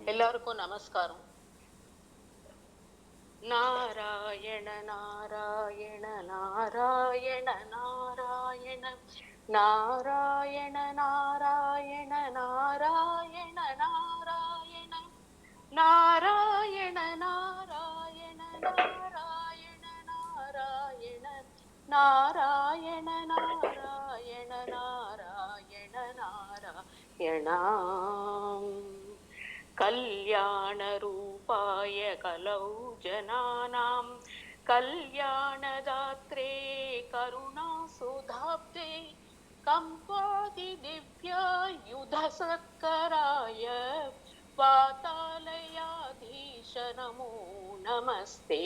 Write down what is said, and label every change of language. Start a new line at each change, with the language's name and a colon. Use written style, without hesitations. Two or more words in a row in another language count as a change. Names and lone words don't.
Tamil: எல்லாருக்கும் நமஸ்காரம். நாராயண நாராயண நாராயண நாராயண நாராயண நாராயண நாராயண நாராயண நாராயண நாராயண நாராயண நாராயண நாராயண நாராயண நாராயண நாராயண
Sanskrit: कल्याणरूपाय कलौ जनानां कल्याणदात्रे करुणासुधाब्दे कम्पादिदिव्यायुधसत्कराय वातालयाधीश नमो नमस्ते.